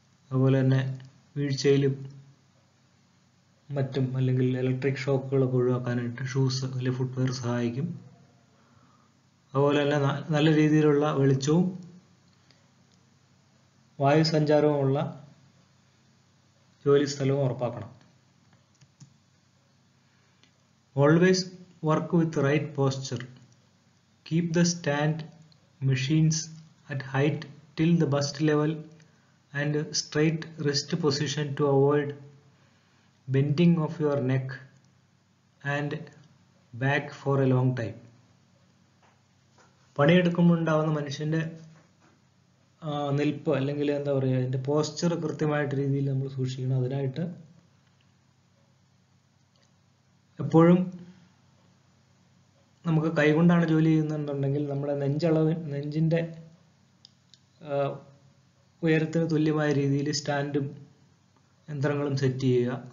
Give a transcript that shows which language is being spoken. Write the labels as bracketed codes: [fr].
[ml] അതുപോലെ തന്നെ വീഴ്ചയിലും മറ്റും അല്ലെങ്കിൽ ഇലക്ട്രിക് ഷോക്കുകളൊക്കെ ഒഴിവാക്കാനായിട്ട് ഷൂസ് അല്ലെങ്കിൽ ഫുട്വെയർ സഹായിക്കും. അതുപോലെ തന്നെ നല്ല രീതിയിലുള്ള വെളിച്ചവും വായുസഞ്ചാരവുമുള്ള ജോലി സ്ഥലവും ഉറപ്പാക്കണം. [en] Always work with right posture. Keep the stand machines at height till the bust level and straight wrist position to avoid bending of your neck and back for a long time. [ml] പണിയെടുക്കുമ്പോൾ ഉണ്ടാവുന്ന മനുഷ്യന്റെ നിൽപ്പ് അല്ലെങ്കിൽ എന്താ പറയുക, അതിന്റെ posture കൃത്യമായിട്ട് രീതിയിൽ നമ്മൾ സൂക്ഷിക്കണം. അതിനായിട്ട് എപ്പോഴും നമുക്ക് കൈകൊണ്ടാണ് ജോലി ചെയ്യുന്നുണ്ടെങ്കിൽ നമ്മുടെ നെഞ്ചിന്റെ ഉയരത്തിന് തുല്യമായ രീതിയിൽ സ്റ്റാൻഡും യന്ത്രങ്ങളും സെറ്റ് ചെയ്യുക.